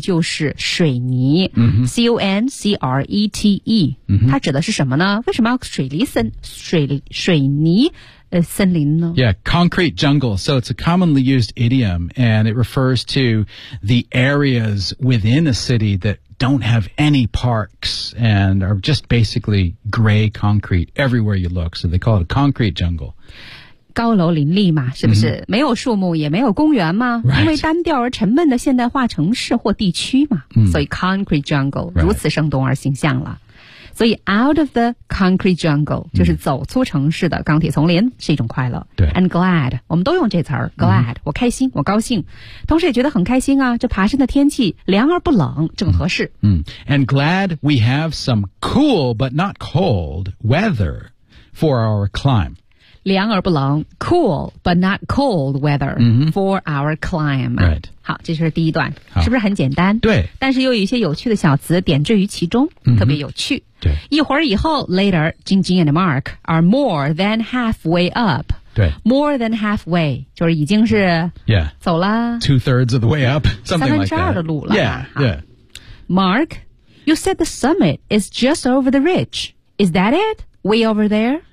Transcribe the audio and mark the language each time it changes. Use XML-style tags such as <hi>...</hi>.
<zh>就是水泥、C-O-N-C-R-E-T-E、它指的是什么呢为什么要水泥森林呢</zh> <en>Yeah, concrete jungle. So it's a commonly used idiom and it refers to the areas within a city thatdon't have any parks and are just basically gray concrete everywhere you look. So they call it a concrete jungle.</en> <zh>高楼林立嘛是不是、没有树木也没有公园嘛、</zh> <en>right.</en> <zh>因为单调而沉闷的现代化城市或地区嘛、所以</zh> <en>concrete jungle、 right.</en> <zh>如此生动而形象了。所以</zh> <en>out of the concrete jungle,</en> <zh>就是走出城市的钢铁丛林、是一种快乐。对</zh> <en>and glad,</en> <zh>我们都用这词儿 glad,、我开心我高兴。同时也觉得很开心啊这爬山的天气凉而不冷正合适。</zh> <en>And glad we have some cool but not cold weather for our climb.</en> <zh>凉而不冷</zh> <en>cool but not cold weather、for our climb、 right.</en> <zh>好这是第一段是不是很简单对但是又有一些有趣的小词点缀于其中、特别有趣对一会儿以后</zh> <en>later Jing Jing and Mark are more than halfway up</en> <zh>对</zh> <en>more than halfway</en> <zh>就是已经是</zh> <en>yeah</en> <zh>走了</zh> <en>two thirds of the way up something like that</en> <zh>三分之二的路了</zh> <en>yeah, yeah Mark you said the summit is just over the ridge is that it way over there</en>